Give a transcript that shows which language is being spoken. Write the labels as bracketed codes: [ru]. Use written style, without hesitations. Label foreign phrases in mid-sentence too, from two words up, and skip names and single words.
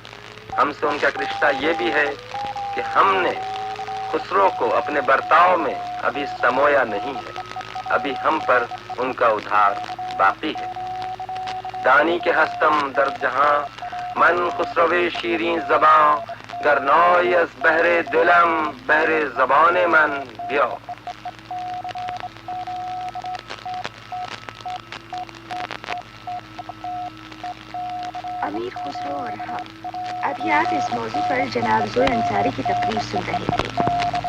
[ur] ہم سے ان کا رشتہ یہ بھی ہے کہ ہم نے خسرو کو اپنے برتاؤ میں ابھی سمویا نہیں ہے، ابھی ہم پر ان کا ادھار باقی ہے۔ [fa] دانی کے ہستم در جہاں من خسروِ شیریں زباں، گر نوئی از بحر دلم بحر زبان من بیا۔ [ur] امیر خسرو اور ہم ابھی آپ اس موضوع پر جناب زور انصاری کی تقریر سن رہے تھے۔